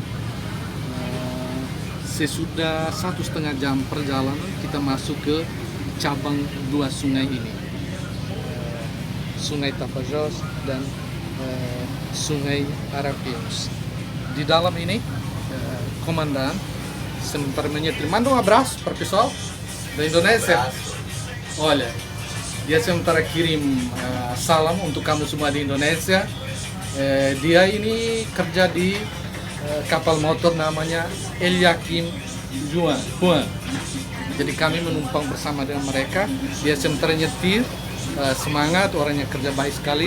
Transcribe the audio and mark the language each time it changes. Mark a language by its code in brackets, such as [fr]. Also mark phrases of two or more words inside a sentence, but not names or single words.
[id] Sesudah 1,5 jam perjalanan kita masuk ke cabang dua sungai ini, Sungai Tapajós dan Sungai Arapiuns. Di dalam ini komandan sementara menyetir. [pt] Manda um abraço para o pessoal da Indonésia. Olha, [id] dia sementara kirim salam untuk kamu semua di Indonesia. Dia ini kerja di kapal motor namanya Eliakim Juan. Jadi kami menumpang bersama dengan mereka. Dia sementara nyetir, semangat, orangnya kerja baik sekali.